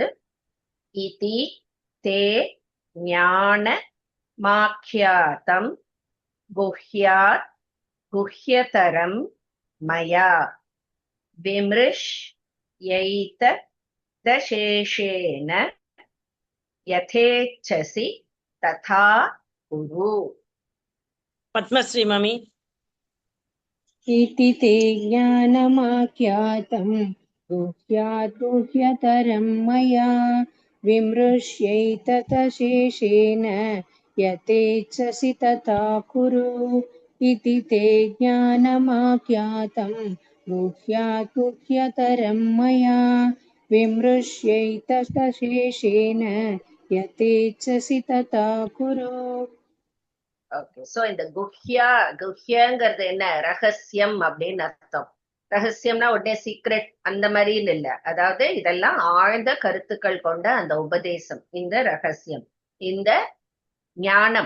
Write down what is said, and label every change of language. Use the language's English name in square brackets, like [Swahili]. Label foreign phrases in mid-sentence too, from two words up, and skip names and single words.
[Sanskrit] इति ते ज्ञान माख्यातं गुह्यात् गुह्यतरं मया विमृश् यैत तशेषेण यथेच्छसि तथा कुरु. [Tamil] பத்மஸ்ரீ மாமி. [Sanskrit] इति ते ज्ञानमाख्यातं गुह्यात् गुह्यतरं मया विमृश्यैततशेषेण यथेच्छसि तथा कुरु. इति ते ज्ञानमाख्यातं गुह्यात् गुह्यतरं मया विमृश्यैततशेषेण यथेच्छसि तथा कुरु. [Tamil] ஓகே, சோ இந்த குஹ்யங்கிறது என்ன? ரகசியம் அப்படின்னு அர்த்தம். ரகசியம்னா உடனே சீக்ரெட் அந்த மாதிரின்னு இல்லை. அதாவது இதெல்லாம் ஆழ்ந்த கருத்துக்கள் கொண்ட அந்த உபதேசம், இந்த ரகசியம், இந்த ஞானம்.